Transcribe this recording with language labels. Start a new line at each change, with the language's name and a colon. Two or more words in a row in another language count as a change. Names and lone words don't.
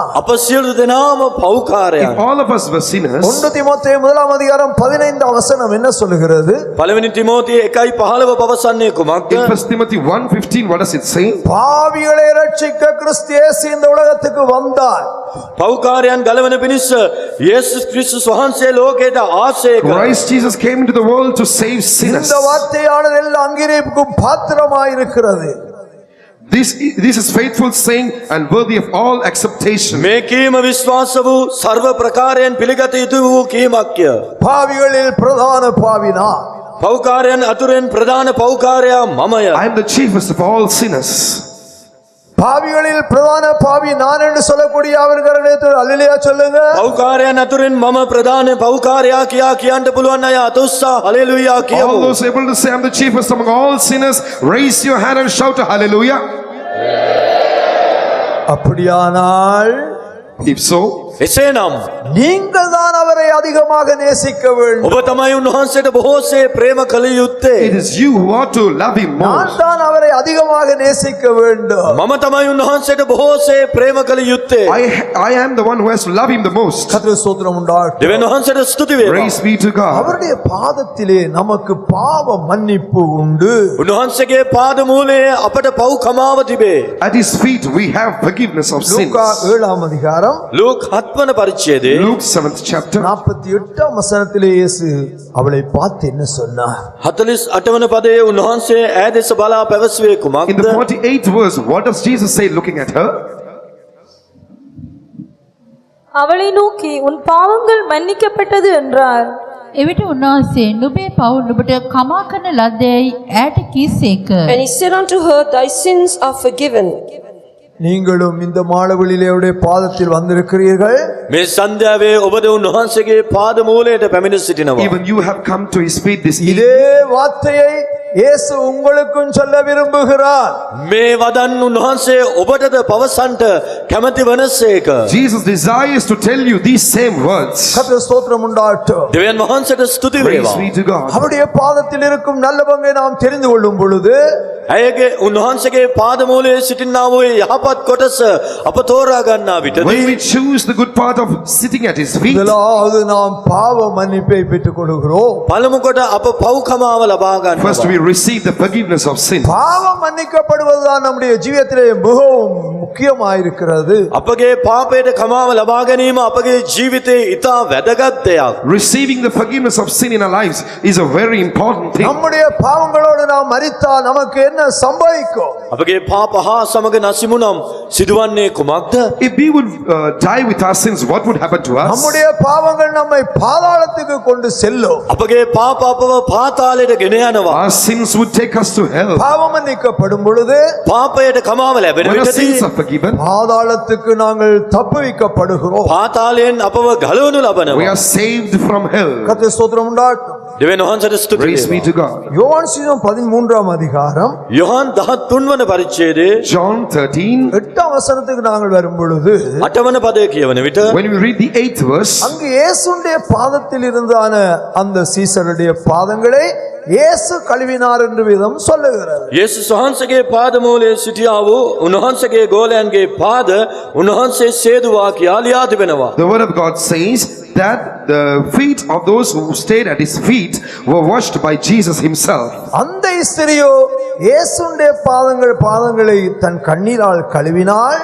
Sinhala: අප සියලු දෙනාම පව්කාරයන්.
English: If all of us were sinners,
Tamil: 1 தீமோத்தேயு 1:15 வசனம் என்ன சொல்லுகிறது?
Sinhala: පළවෙනි තිමෝතියේ 1:15 පවසන්නේ කුමක්ද?
English: in 1 Timothy 1:15, what does it say?
Tamil: பாவிகளை ரட்சிக்க கிறிஸ்து இயேசு இந்த உலகத்துக்கு வந்தார்.
Sinhala: පව්කාරයන් ගලවන පිණිස යේසුස් ක්‍රිස්තුස් වහන්සේ ලෝකයට ආශ්‍රය කළා.
English: Christ Jesus came into the world to save sinners.
Tamil: இந்த வார்த்தையானது எல்லா அங்கீகரிப்புக்கும் பாத்திரமாயிருக்கிறது.
English: This is faithful saying and worthy of all acceptation.
Sinhala: මේ කීම විශ්වාස වූ සර්ව ප්‍රකාරයෙන් පිළිගත යුතු වූ කීමක්ය.
Tamil: பாவிகளில் பிரதான பாவினா
Sinhala: පෞකාරයන් අතුරෙන් ප්‍රධාන පෞකාරයා මමය.
English: I am the chiefest of all sinners.
Tamil: பாவிகளில் பிரதான பாவி நான் என்று சொல்லக்கூடிய அவர்களை அல்லேலூயா சொல்லுங்க.
Sinhala: පෞකාරයන් අතුරෙන් මම ප්‍රධාන පෞකාරයා කියා කියන්න පුළුවන් අය අත උස්සා හලෙලූයා
English: All
Sinhala: කියමු.
English: those able to say I am the chiefest among all sinners, raise your hand and shout a hallelujah.
Tamil: அப்படியானால்
English: If so,
Sinhala: එසේනම්
Tamil: நீங்கள் தான் அவரை அதிகமாக நேசிக்க வேண்டும்.
Sinhala: ඔබ තමයි උන්වහන්සේට බොහෝසේ ප්‍රේම කළ යුත්තේ.
English: it is you who ought to love him
Tamil: நான்
English: more.
Tamil: தான் அவரை அதிகமாக நேசிக்க வேண்டும்.
Sinhala: මම තමයි උන්වහන්සේට බොහෝසේ ප්‍රේම කළ යුත්තේ.
English: I am the one who has to love him the most.
Tamil: கர்த்தருக்கு ஸ்தோத்திரம் உண்டாகட்டும்.
Sinhala: දෙවියන් වහන්සේට ස්තුති වේවා.
English: Praise be to God.
Tamil: அவருடைய பாதத்திலே நமக்கு பாவ மன்னிப்பு உண்டு.
Sinhala: උන්වහන්සේගේ පාද මූලයේ අපට පව් කමාව තිබේ.
English: At his feet we have forgiveness of sins.
Tamil: லூக்கா 7ஆம் அதிகாரம்
Sinhala: ලූක් 7 වන පරිච්ඡේදයේ
English: Luke 7th chapter.
Tamil: 48ஆம் வசனத்திலே இயேசு அவளை பார்த்து என்ன சொன்னார்?
Sinhala: 48 වන පදයේ උන්වහන්සේ ඈ දෙස බලා පැවසුවේ
English: In
Sinhala: කුමක්ද?
English: the 48th verse, what does Jesus say looking at her?
Tamil: அவளை நோக்கி உன் பாவங்கள் மன்னிக்கப்பட்டது என்றார்.
Sinhala: එවිට උන්වහන්සේ නුඹේ පව් නුඹට කමා කරන ලද්දැයි ඈට කීසේක.
English: And he said unto her, Thy sins are forgiven.
Tamil: நீங்களும் இந்த மாளவெளியிலே அவருடைய பாதத்தில் வந்திருக்கிறீர்கள்.
Sinhala: මේ සන්ධ්‍යාවේ ඔබද උන්වහන්සේගේ පාද මූලයට පැමිණ සිටිනවා.
English: Even you have come to his feet this evening.
Tamil: இதே வார்த்தையை இயேசு உங்களுக்கும் சொல்ல விரும்புகிறார்.
Sinhala: මේ වදන් උන්වහන්සේ ඔබටද පවසන්ට කැමැති වනසේක.
English: Jesus desires to tell you these same words.
Tamil: கர்த்தருக்கு ஸ்தோத்திரம் உண்டாகட்டும்.
Sinhala: දෙවියන් වහන්සේට ස්තුති
English: Praise
Sinhala: වේවා.
English: be to God.
Tamil: அவருடைய பாதத்தில் இருக்கும் நல்ல பங்கை நாம் தெரிந்து கொள்ளும் பொழுது
Sinhala: ඇයගේ උන්වහන්සේගේ පාද මූලයේ සිටිනා වූ යහපත් කොටස අප තෝරා ගන්නා
English: When
Sinhala: විටදී
English: we choose the good part of sitting at his feet,
Tamil: முதலாவது நாம் பாவ மன்னிப்பை பெற்றுக் கொள்கிறோம்.
Sinhala: පළමු කොට අප පව්කමාව ලබා
English: first we
Sinhala: ගන්නවා.
English: receive the forgiveness of sin.
Tamil: பாவம் மன்னிக்கப்படுவதுதான் நம்முடைய ஜீவியத்திலே மிகவும் முக்கியமாயிருக்கிறது.
Sinhala: අපගේ පාපයට කමාව ලබා ගැනීම අපගේ ජීවිතයේ ඉතා වැදගත් දෙයක්.
English: Receiving the forgiveness of sin in our lives is a very important thing.
Tamil: நம்முடைய பாவங்களோடு நாம் மரித்தால் நமக்கு என்ன சம்பவிக்கும்?
Sinhala: අපගේ පාප හා සමග නසිමුනම් සිදුවන්නේ කුමක්ද?
English: If we would die with our sins, what would happen to us?
Tamil: நம்முடைய பாவங்கள் நம்மை பாதாளத்துக்கு கொண்டு செல்லும்.
Sinhala: අපගේ පාප අපව පාතාලයට ගෙන යනවා.
English: Our sins would take us to hell.
Tamil: பாவம் மன்னிக்கப்படும் பொழுது
Sinhala: පාපයට කමාව ලැබෙන
English: When our sins
Sinhala: විටදී
English: are forgiven,
Tamil: பாதாளத்துக்கு நாங்கள் தப்புவிக்கப்படுகிறோம்.
Sinhala: පාතාලයෙන් අපව ගලවනු
English: we
Sinhala: ලබනවා.
English: are saved from hell.
Tamil: கர்த்தருக்கு ஸ்தோத்திரம் உண்டாகட்டும்.
Sinhala: දෙවියන් වහන්සේට ස්තුති
English: Praise be
Sinhala: වේවා.
English: to God.
Tamil: யோவான் சுவிசேஷம் 13ஆம் அதிகாரம்
Sinhala: යොහන් 13 වන පරිච්ඡේදයේ
English: John 13,
Tamil: 8ஆம் வசனத்துக்கு நாங்கள் வரும் பொழுது
Sinhala: 8 වන පදය කියවන විට
English: when we read the 8th verse,
Tamil: அங்கு இயேசுடைய பாதத்தில் இருந்தான அந்த சீசருடைய பாதங்களை இயேசு கழுவினார் என்று விதம் சொல்லுகிறது.
Sinhala: යේසුස් වහන්සේගේ පාද මූලයේ සිටියා වූ උන්වහන්සේගේ ගෝලයන්ගේ පාද උන්වහන්සේ සේදුවා කියා ලියා තිබෙනවා.
English: the word of God says that the feet of those who stayed at his feet were washed by Jesus himself.
Tamil: அந்த ஸ்திரியோ இயேசுடைய பாதங்களை தன் கண்ணீரால் கழுவினாள்.